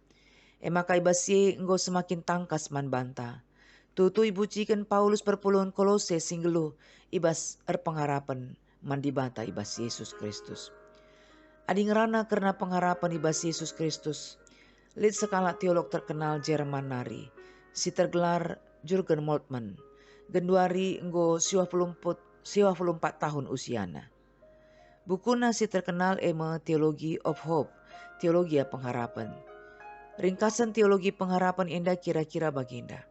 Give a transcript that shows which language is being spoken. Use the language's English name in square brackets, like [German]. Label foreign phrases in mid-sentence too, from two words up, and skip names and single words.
[Batak Karo] Maka ibas ye enggo semakin tangkas man banta. Tutu ibu cikan Paulus perpulungan Kolose singgelu ibas pengharapan mandibanta ibas Yesus Kristus. Adi ngerana karena pengharapan ibas Yesus Kristus. Lid sekala teolog terkenal Jerman nari. Si tergelar Jurgen Moltmann. Genduari enggo 54 tahun usiana. Bukuna si terkenal ema Theology of Hope, teologi pengharapan. Ringkasan teologi pengharapan enda kira-kira baginda.